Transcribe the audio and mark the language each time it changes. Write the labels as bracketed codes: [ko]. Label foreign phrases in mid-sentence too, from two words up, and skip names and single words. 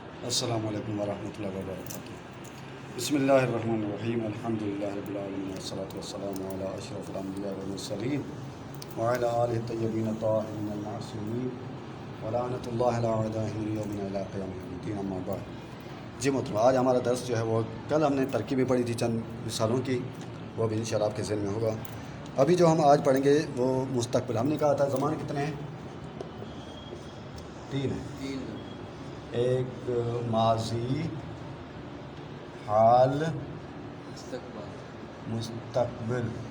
[ar] السلام علیکم ورحمۃ اللہ وبرکاتہ۔ بسم اللہ الرحمن الرحیم، الحمد للہ رب العالمین، والصلاة والسلام علی اشرف الانبیاء والمرسلین وعلی آلہ الطیبین الطاہرین المعصومین ولعنۃ اللہ علی اعدائهم من یومنا الی قیام یوم الدین، اما بعد۔ [ur] جی محترم، آج ہمارا درس جو ہے وہ کل ہم نے ترکیبیں پڑھی تھی چند مثالوں کی، وہ بھی انشاءاللہ آپ کے ذہن میں ہوگا۔ ابھی جو ہم آج پڑھیں گے وہ مستقبل۔ ہم نے کہا تھا زمان کتنے ہیں؟ تین ہیں، ایک ماضی، حال، مستقبل۔